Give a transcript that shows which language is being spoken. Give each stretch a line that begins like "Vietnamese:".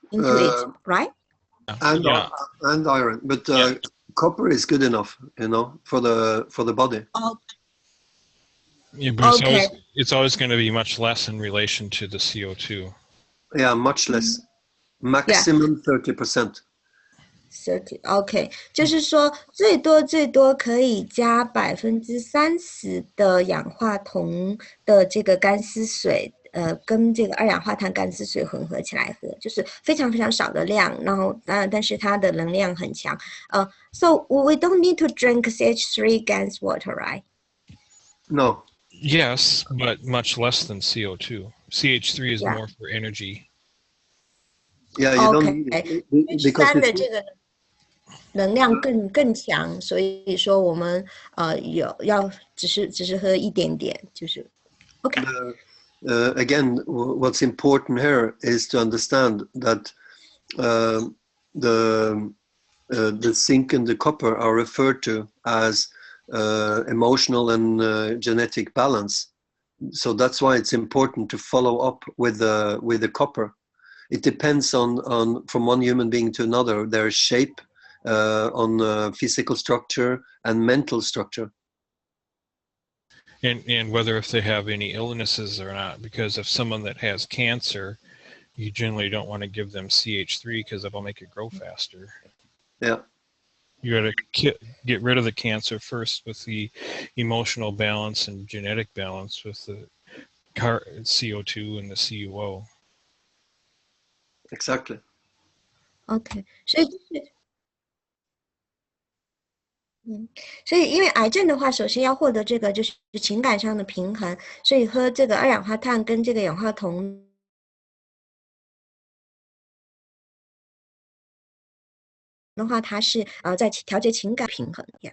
English: into it, right? And iron, but copper is good enough, for the body. Yeah, but it's always going to be much less in relation to the CO2. Yeah, much less. Maximum 30%.
Chinese: 30, OK， 就是说最多可以加30%的氧化铜的这个干丝水，跟这个二氧化碳干丝水混合起来喝，就是非常非常少的量，然后但是它的能量很强。
English: So we don't need to drink CH3 GANS water, right? No. Yes, but much less than CO2. CH3 is more for energy. Yeah, you don't need it because
Chinese: 3的这个能量更强，所以说我们要只是喝一点点，就是 OK。
English: again, what's important here is to understand that the zinc and the copper are referred to as emotional and genetic balance. So that's why it's important to follow up with the copper. It depends on from one human being to another, their shape, on physical structure and mental structure. And whether if they have any illnesses or not, because if someone that has cancer, you generally don't want to give them CH3 because it'll make it grow faster. Yeah. You got to get rid of the cancer first with the emotional balance and genetic balance with the CO2 and the CuO. Exactly.
Chinese: OK，所以因为癌症的话，首先要获得这个就是情感上的平衡，所以喝这个二氧化碳跟这个氧化铜的话，它是在调节情感平衡。